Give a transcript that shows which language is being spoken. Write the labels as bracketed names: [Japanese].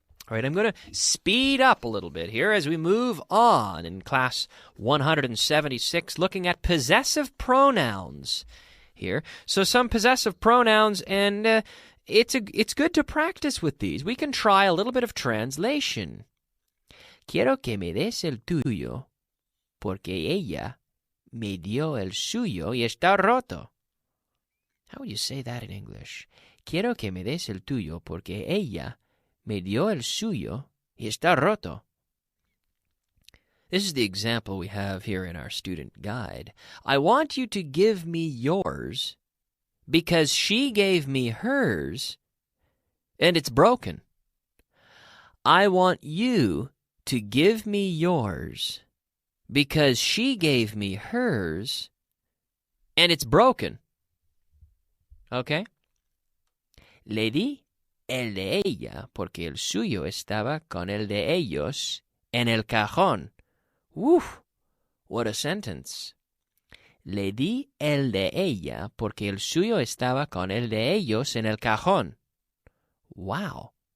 [English] All right, I'm going to speed up a little bit here as we move on in class 176, looking at possessive pronouns here. So some possessive pronouns, and it's good to practice with these. We can try a little bit of translation. [Spanish] Quiero que me des el tuyo, porque ella me dio el suyo y está roto. [English] How would you say that in English? [Spanish] Quiero que me des el tuyo, porque ella me dio el suyo y está roto. [English] This is the example we have here in our student guide. I want you to give me yours because she gave me hers and it's broken. I want you to give me yours because she gave me hers and it's broken. Okay? [Spanish] Le di el de ella, porque el suyo estaba con el de ellos en el cajón. Woof! [English] What a sentence. [Spanish] Le di el de ella, porque el suyo estaba con el de ellos en el cajón. Wow.